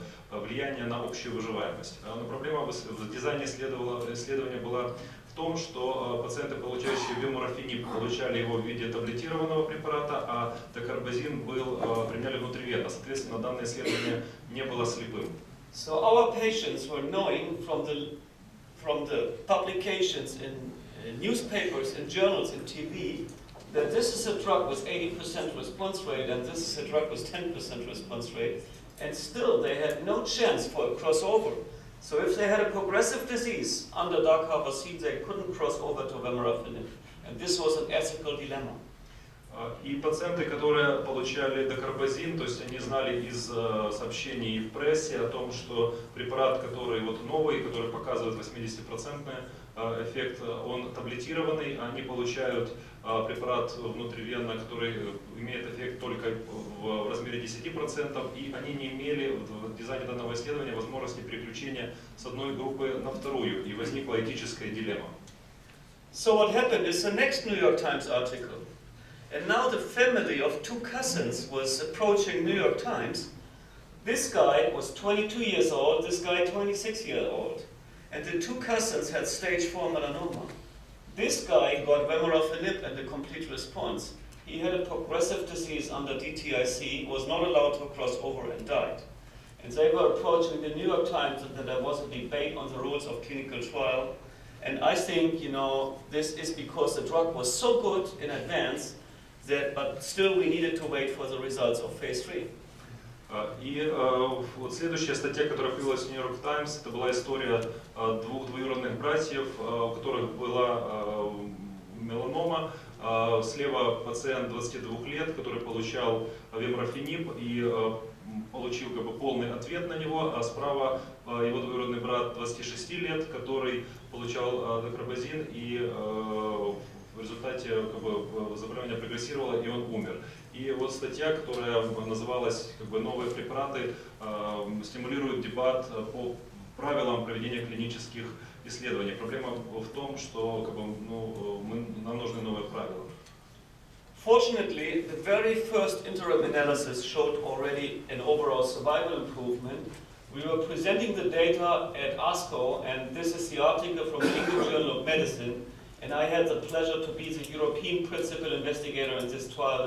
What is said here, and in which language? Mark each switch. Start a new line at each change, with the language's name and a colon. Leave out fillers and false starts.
Russian: влияние на общую выживаемость. Но проблема в дизайне исследования была в том, что пациенты, получающие биморфинип, получали его в виде таблетированного препарата, а докарбазин применяли внутривенно. Соответственно, данное исследование не было слепым.
English: So our patients were knowing from the publications in newspapers, in journals, in TV, that this is a drug with 80% response rate and this is a drug with 10% response rate, and still they had no chance for a crossover. So if they had a progressive disease under dark carbazine, they couldn't cross over to vemurafenib, and this was an ethical dilemma. И пациенты, которые получали докарбазин, то есть они знали из сообщений в прессе о том, что препарат, который новый, который показывает 80% эффект, он таблетированный, они получают препарат внутривенно, который имеет эффект только в размере 10%, и они не имели в дизайне данного исследования возможности переключения с одной группы на вторую, и возникла этическая дилемма. So what happened is the next New York Times article. And now the family of two cousins was approaching New York Times. This guy was 22 years old, this guy 26 years old. And the two cousins had stage 4 melanoma. This guy got vemurafenib and a complete response. He had a progressive disease under DTIC, was not allowed to cross over and died. And they were approaching the New York Times and there was a debate on the rules of clinical trial. And I think, this is because the drug was so good in advance but still we needed to wait for the results of phase 3.
Russian: И вот следующая статья, которая появилась в New York Times, это была история двух двоюродных братьев, у которых была меланома. Слева пациент 22 лет, который получал вемурafenib и получил полный ответ на него, а справа его двоюродный брат 26 лет, который получал докарбазин и в результате заболевание прогрессировало и он умер. И вот статья, которая называлась «Новые препараты стимулируют дебат по правилам проведения клинических исследований». Проблема в том, что нам нужны новые правила.
English: Fortunately, the very first interim analysis showed already an overall survival improvement. We were presenting the data at ASCO, and this is the article from the English Journal of Medicine. And I had the pleasure to be the European principal investigator in this trial.